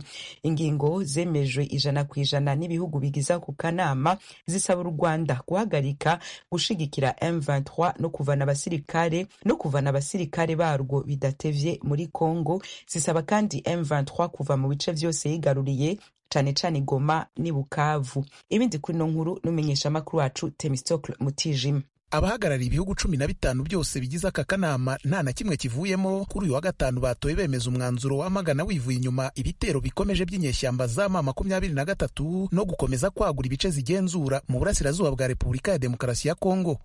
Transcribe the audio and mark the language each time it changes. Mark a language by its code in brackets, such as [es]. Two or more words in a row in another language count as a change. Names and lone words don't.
[rn] Ingingo zemejwe 100% n'ibihugu bigiza ku kanama zisaba u Rwanda guhagarika gushigikira M23 no kuvana abasirikare barwo bidatevye muri Kongo. Zisaba kandi M23 kuva mu bice vyose yigaruriye cane cane Goma ni Bukavu. Ibindi kuri no nkuru numenyesha makuru wacu Temistocle Mutijima. [rw] Abahagarariye ibihugu 15 byose bigize aka kanama nta na kimwe kivuyemo. Kuri uyu wa gatanu batoye bemeza umwanzuro wamagana wivuye inyuma ibitero bikomeje by'inyeshyamba za M23 no gukomeza kwagura ibice zigenzura mu burasirazuba bwa Repubulika ya Demokarasi ya Kongo.